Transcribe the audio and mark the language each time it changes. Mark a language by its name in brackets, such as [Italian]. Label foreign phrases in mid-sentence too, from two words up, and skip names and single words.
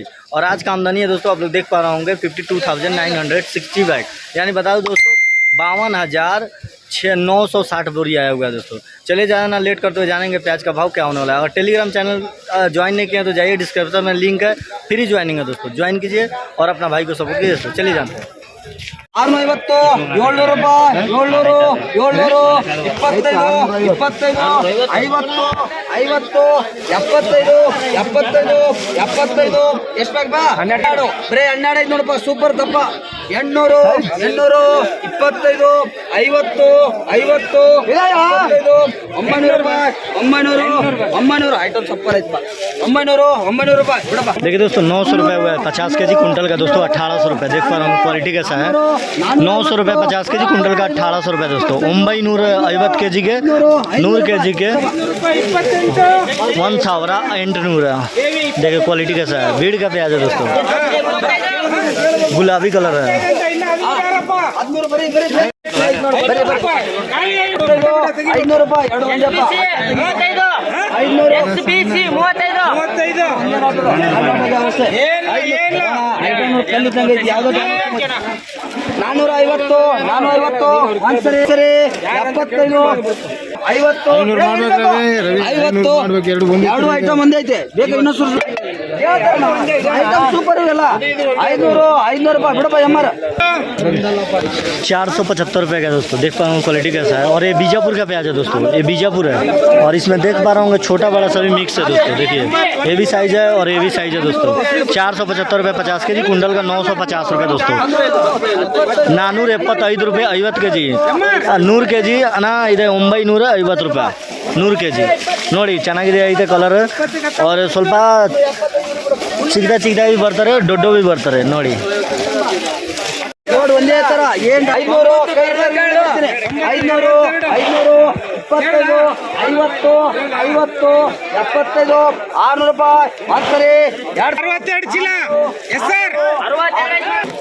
[Hindi] और आज का आमदनी है दोस्तों, आप लोग देख पा रहे होंगे 52,960 बैग, यानी बता दूं दोस्तों 52,960 बोरी आया हुआ है दोस्तों। चलिए ज़्यादा ना लेट करते हुए जानेंगे प्याज का भाव क्या होने वाला है। अगर टेलीग्राम चैनल ज्वाइन नहीं किया तो जाइए, डिस्क्रिप्शन में लिंक है, [English] free joining [Hindi] है दोस्तों। ज्वाइन कीजिए और अपना भाई को सपोर्ट कीजिए दोस्तों। चलिए जानते हैं। [Kannada] 650 700 ರೂಪಾಯಿ 700 700 25 25 50 50 75 75 75 ಎಷ್ಟು ಬೇಕು ಬಾ 12 ಬರೇ 12 ಐದು ನೋಡಪ್ಪ ಸೂಪರ್ ದಪ್ಪ 800 800 25 50 50 900 ರೂಪಾಯಿ 900 [English] item super [Kannada] ಐತೆ ಬಾ 900 ರೂಪಾಯಿ ಬಿಡಪ್ಪ। [Hindi] देखिए दोस्तों 900 रुपये हुआ है 50 के जी कुंटल का दोस्तों। 1800 रुपये देख पा रहा हूँ क्वालिटी कैसा है। 900 रुपये 50 के जी कुंटल का 1800 रुपये दोस्तों। मुंबई नूर 50 के जी के 100 के जी के 1,800। देखिए क्वालिटी कैसा है। भीड़ का प्याज है दोस्तों, गुलाबी कलर है। [Kannada] 500 ರೂಪಾಯಿ 2 ಒಂದಪ್ಪ 450 450 ಒಂದ್ಸರಿ 75 50 ಎರಡು ಐಟಮ್ ಒಂದೇ ಐತೆ ಬೇಕು ಇನ್ನೊಂದು [English] item super [Kannada] ಇವೆಲ್ಲ 500 ರೂಪಾಯಿ ಬಿಡಪ್ಪ ಎಮ್ಮರ್ [Hindi] 475 रुपये का दोस्तों। देख पा रहा हूँ क्वालिटी कैसा है। और ये बीजापुर का प्याज है दोस्तों, ये बीजापुर है। और इसमें देख पा रहा हूँ छोटा बड़ा सभी मिक्स है दोस्तों। देखिए ये भी साइज है और ये भी साइज है दोस्तों। 475 रुपये 50 के जी कुंटल का 950 रुपये दोस्तों। 475 रुपये 50 के जी 100 के जी [Kannada] ಅಣ್ಣ ಇದೆ 950 ರೂಪಾಯಿ [Hindi] 100 के जी [Kannada] ನೋಡಿ ಚೆನ್ನಾಗಿದೆ ಐತೆ ಕಲರ್। और ಸ್ವಲ್ಪ ಚಿಕ್ಕದಾಗಿ ಬರ್ತಾರೆ, ದೊಡ್ಡವು ಬರ್ತಾರೆ ನೋಡಿ। ನೋಡಿ ಒಂದೇ ತರ ಏನ್ 500 500 500 25 50 50 75 600 ರೂಪಾಯಿ ಒಂದ್ಸರಿ 62 ಚೀಲ [English] yes sir [Kannada] 62